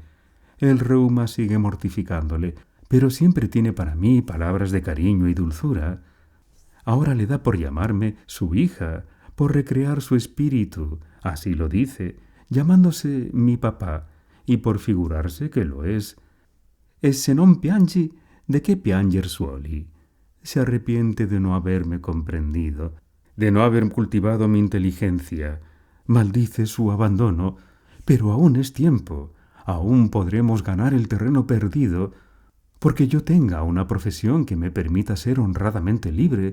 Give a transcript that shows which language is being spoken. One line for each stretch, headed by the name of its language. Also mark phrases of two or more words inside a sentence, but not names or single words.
Spanish: El reuma sigue mortificándole, pero siempre tiene para mí palabras de cariño y dulzura. Ahora le da por llamarme su hija, por recrear su espíritu, así lo dice, llamándose mi papá, y por figurarse que lo es.
Italian: E se non piangi,
Spanish: ¿de qué
Italian: pianger suoli?
Spanish: Se arrepiente de no haberme comprendido, de no haber cultivado mi inteligencia. Maldice su abandono, pero aún es tiempo, aún podremos ganar el terreno perdido, porque yo tenga una profesión que me permita ser honradamente libre.